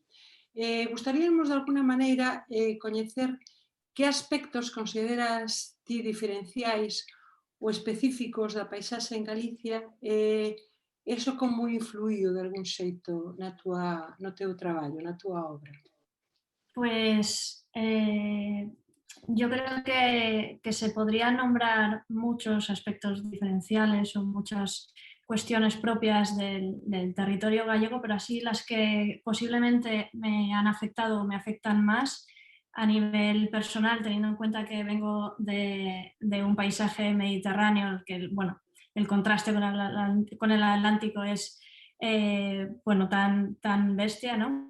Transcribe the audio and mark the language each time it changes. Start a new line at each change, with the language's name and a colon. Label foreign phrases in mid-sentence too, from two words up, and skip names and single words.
Galician: Gustaríamos de alguna maneira coñecer que aspectos consideras ti diferenciais ou específicos da paisaxe en Galicia e eso como influíu de algún xeito no teu traballo, na túa obra?
Spanish: Pues yo creo que se podrían nombrar muchos aspectos diferenciales o muchas cuestiones propias del territorio gallego, pero así las que posiblemente me han afectado o me afectan más a nivel personal, teniendo en cuenta que vengo de un paisaje mediterráneo, que bueno, el contraste con el Atlántico es bueno, tan bestia, ¿no?